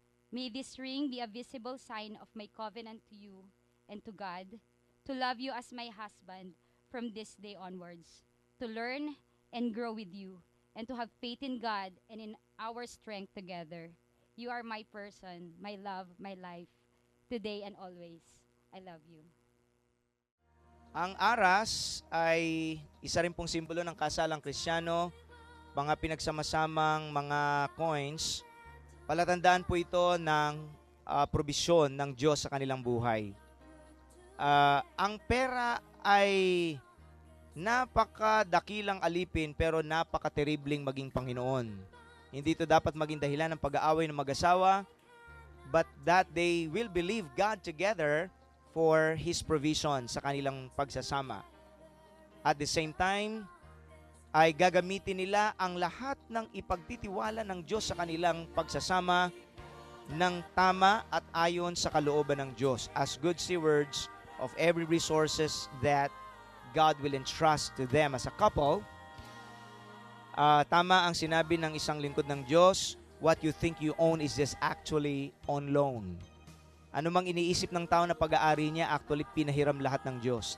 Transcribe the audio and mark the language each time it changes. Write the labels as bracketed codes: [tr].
[en] May this ring be a visible sign of my covenant to you and to God, to love you as my husband from this day onwards, to learn and grow with you, and to have faith in God and in our strength together. You are my person, my love, my life, today and always. I love you. [tl] Ang aras ay isa rin pong simbolo ng kasalang Kristiyano, mga pinagsamasamang mga coins. Palatandaan po ito ng probisyon ng Diyos sa kanilang buhay. Ang pera ay napakadakilang alipin pero napakateribling maging Panginoon. Hindi ito dapat maging dahilan ng pag-aaway ng mag-asawa, but that they will believe God together for His provision sa kanilang pagsasama. At the same time, ay gagamitin nila ang lahat ng ipagtitiwala ng Diyos sa kanilang pagsasama ng tama at ayon sa kalooban ng Diyos as good stewards of every resources that God will entrust to them as a couple. [en] Tama ang sinabi ng isang lingkod ng Diyos, what you think you own is just actually on loan. [tl] Ano mang iniisip ng tao na pag-aari niya, actually pinahiram lahat ng Diyos.